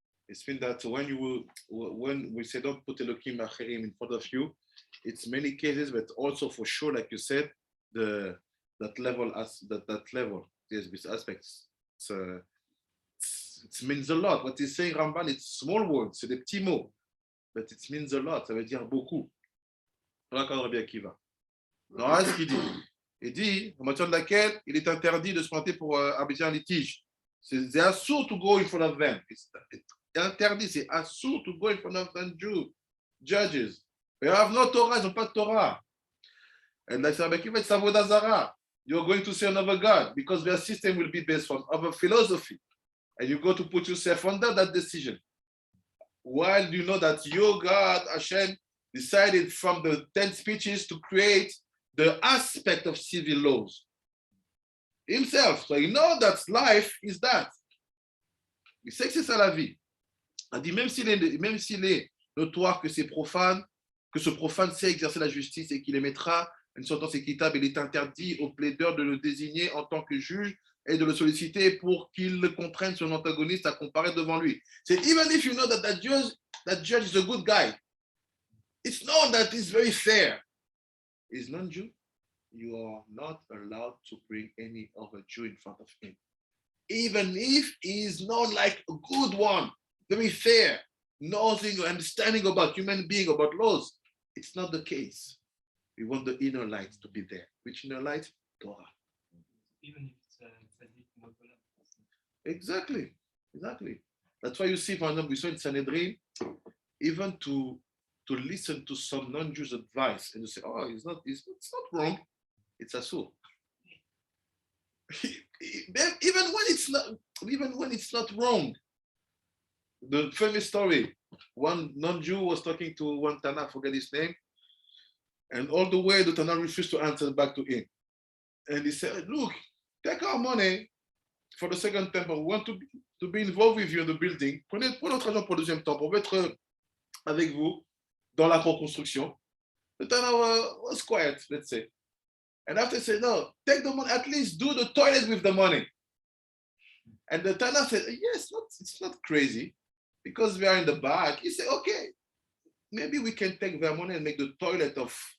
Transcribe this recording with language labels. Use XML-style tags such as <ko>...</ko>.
<en>It means that when we say don't put Elohim Acherim in front of you, it's many cases, but also for sure, like you said, that level, there's these aspects. It means a lot. What he's saying, Ramban, it's small words,</en> <fr>c'est des petits mots,</fr> <en>but it means a lot.</en> <fr>Ça veut dire beaucoup. Voilà Rabbi Akiva. Alors, ce qu'il dit, il dit, en matière de laquelle il est interdit de se planter pour arbitrer un litige.</fr> <en>C'est assourd to go in front of them. It's interdit, c'est assourd to go in front of them judges. They have no Torah,</en> <fr>ils n'ont pas de Torah.</fr> <en>And like Rabbi Akiva, it's Avodah Zarah. You're going to say another God because their system will be based on other philosophy. And you go to put yourself under that decision. While you know that your God, Hashem, decided from the 10 speeches to create the aspect of civil laws himself. So you know that life is that.</en> <fr>Il sait que c'est ça la vie. Il dit même s'il est notoire que c'est profane, que ce profane sait exercer la justice et qu'il émettra une sentence équitable, il est interdit au plaideur de le désigner en tant que juge et de le solliciter pour qu'il contraigne son antagoniste à comparaître devant lui.</fr> <en>C'est even if you know that judge is a good guy, it's known that he's very fair. He's non-Jew. You are not allowed to bring any other Jew in front of him. Even if he is known like a good one, very fair, knowing, understanding about human being, about laws. It's not the case. We want the inner light to be there. Which inner light? Torah. Even if it's tzaddik monopoly. Exactly. That's why you see, for example, we saw in Sanhedrin, even to listen to some non-Jews' advice and to say, oh, it's not wrong, it's asur. Even when it's not wrong. The famous story, one non-Jew was talking to one Tana, I forget his name, and all the way the Tana refused to answer back to him. And he said, look, take our money for the second temple. We want to be involved with you in the building.</en> <fr>Prenez notre argent pour le deuxième temple. On veut être avec vous dans la reconstruction.</fr> <en>The Tana was quiet, let's say. And after said, no, take the money, at least do the toilet with the money. And the Tana said, yes, it's not crazy because we are in the back. He said, okay, maybe we can take their money and make the toilet of.</en>